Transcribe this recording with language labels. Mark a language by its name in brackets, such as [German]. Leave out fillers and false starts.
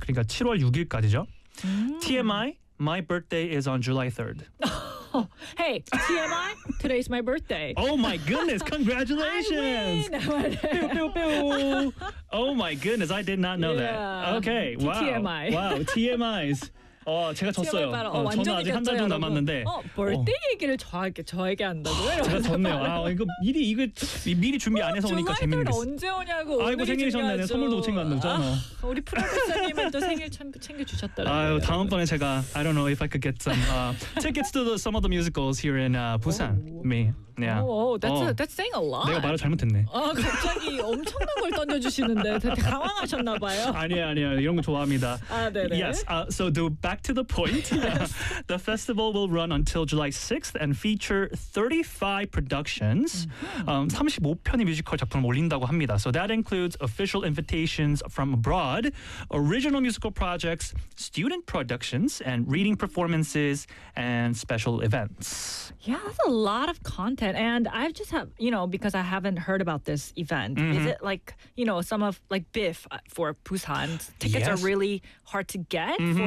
[Korean] 그러니까 7월 6일까지죠. [English] Mm. TMI, my birthday is on July 3rd. Hey, TMI, today's my birthday. Oh my goodness, congratulations! I win! Pew, pew, pew. Oh my goodness, I did not know that. Okay, wow. TMI. [Korean] Wow, TMIs. 제가 졌어요. 저는 아직 한 달 정도 남았는데. 벌떼 얘기를 저에게 한다고요? 제가 졌네요. 이거 미리 이거 미리 준비 안 해서 오니까 재밌는 거 언제 오냐고. 아이고 생일이 중요하죠. 선물도 못 챙겨왔잖아. 우리 프로듀서님은 또 생일 챙겨주셨더라고요. 다음번에 제가 [English] I don't know if I could get some tickets to some of the musicals here in Busan. Me. Yeah. That's saying a lot. [Korean] 내가 말을 잘못했네. 갑자기 엄청난 걸 던져주시는데 당황하셨나봐요. 아니에요. 이런 거 좋아합니다. 네네. [English] Yes. So back to the point. The festival will run until July 6th and feature 35 productions. [Korean] 35편의 뮤지컬 작품을 올린다고 합니다. [English] So that includes official invitations from abroad, original musical projects, student productions, and reading performances and special events. Yeah, that's a lot of content. And I've just have, you know, because I haven't heard about this event. Mm-hmm. Is it like, you know, some of like BIFF for Busan, tickets are really hard to get mm-hmm.